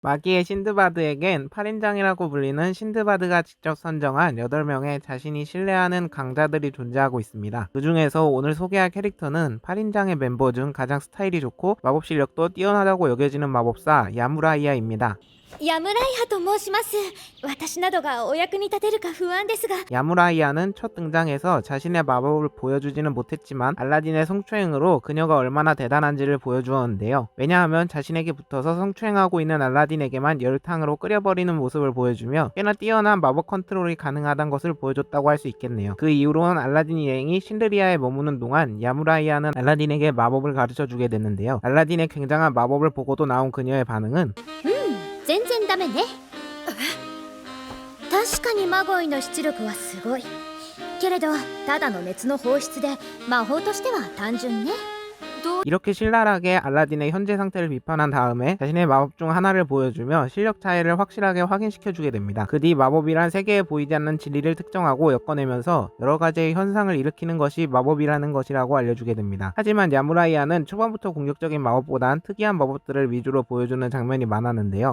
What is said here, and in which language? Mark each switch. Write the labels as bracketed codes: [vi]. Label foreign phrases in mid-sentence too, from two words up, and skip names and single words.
[ko] 마기의 신드바드에겐 8인장이라고 불리는 신드바드가 직접 선정한 8명의 자신이 신뢰하는 강자들이 존재하고 있습니다. 그 중에서 오늘 소개할 캐릭터는 8인장의 멤버 중 가장 스타일이 좋고 마법 실력도 뛰어나다고 여겨지는 마법사 야무라이아입니다. [ja] ヤムライハと申します。私などがお役に立てるか不安ですが。 [ko] 야무라이아는 첫 등장에서 자신의 마법을 보여주지는 못했지만 알라딘의 성추행으로 그녀가 얼마나 대단한지를 보여주었는데요. 왜냐하면 자신에게 붙어서 성추행하고 있는 알라딘에게만 열탕으로 끓여버리는 모습을 보여주며 꽤나 뛰어난 마법 컨트롤이 가능하다는 것을 보여줬다고 할 수 있겠네요. 그 이후로는 알라딘 일행이 신드리아에 머무는 동안 야무라이아는 알라딘에게 마법을 가르쳐주게 됐는데요. 알라딘의 굉장한 마법을 보고도 나온 그녀의 반응은 [ja] 全然ダメね。確かにマゴイの出力はすごいけれど、ただの熱の放出で魔法としては単純ね。 [ko] 이렇게 신랄하게 알라딘의 현재 상태를 비판한 다음에 자신의 마법 중 하나를 보여주며 실력 차이를 확실하게 확인시켜주게 됩니다. 그 뒤 마법이란 세계에 보이지 않는 진리를 특정하고 엮어내면서 여러가지의 현상을 일으키는 것이 마법이라는 것이라고 알려주게 됩니다. 하지만 야무라이아는 초반부터 공격적인 마법보단 특이한 마법들을 위주로 보여주는 장면이 많았는데요.